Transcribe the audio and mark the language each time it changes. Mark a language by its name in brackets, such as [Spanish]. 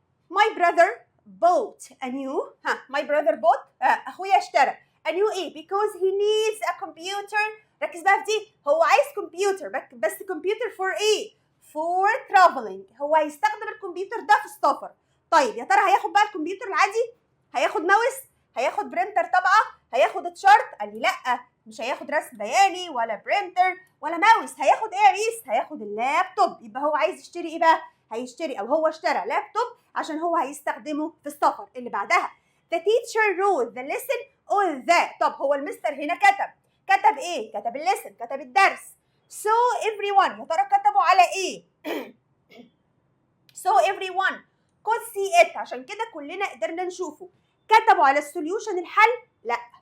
[English] My brother bought a new my brother bought [Arabic] اخويا اشترى [English] a new ايه؟ because he needs a computer. [Arabic] ركز بقى في دي، هو عايز كمبيوتر، بس كمبيوتر for ايه؟ [English] for traveling. [Arabic] هو هيستخدم الكمبيوتر ده في السفر. طيب يا ترى هياخد بقى الكمبيوتر العادي؟ هياخد ماوس؟ هياخد برينتر طبعه؟ هياخد تشارت؟ قال لي لا مش هياخد رسم بياني ولا برينتر ولا ماوس. هياخد ايه يا ميس؟ هياخد اللابتوب. يبقى هو عايز يشتري ايه بقى؟ هيشتري او هو اشترى لابتوب عشان هو هيستخدمه في السفر. [English] اللي بعدها the teacher wrote the lesson on the. [Arabic] طب هو المستر هنا كتب ايه؟ كتب الليسن، كتب الدرس. [English] so everyone [Arabic] يا ترى كتبوا على ايه؟ [English] so everyone could see it. [Arabic] عشان كده كلنا قدرنا نشوفه. كتبوا على السوليوشن الحل؟ لا.